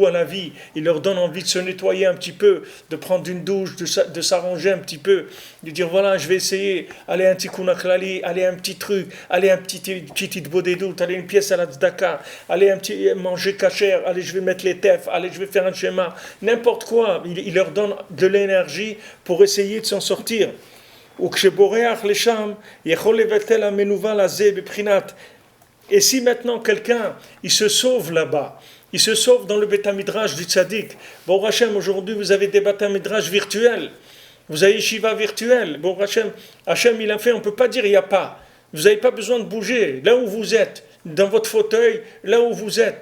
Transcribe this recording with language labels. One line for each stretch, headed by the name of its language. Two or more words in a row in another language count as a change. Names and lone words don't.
French: à la vie, il leur donne envie de se nettoyer un petit peu, de prendre une douche, de s'arranger un petit peu, de dire voilà, je vais essayer, allez un
Hebrew: תיקון כללי,
French: allez un petit truc, allez un petit bodédout, allez une pièce à la tzedaka, allez un petit manger kasher, allez je vais mettre les tefs, allez je vais faire un schéma, n'importe quoi, il leur donne de l'énergie pour essayer de s'en sortir.
Hebrew: וכשבורח לשם, יכול לבטל המנוול הזה בבחינת
French: Et si maintenant quelqu'un, il se sauve là-bas, il se sauve dans le Beth Midrash du Tzaddik. Bon Hachem, aujourd'hui vous avez des Beth Midrash virtuels. Vous avez Shiva virtuel. Bon Hachem il a fait, on ne peut pas dire il n'y a pas. Vous n'avez pas besoin de bouger. Là où vous êtes, dans votre fauteuil, là où vous êtes.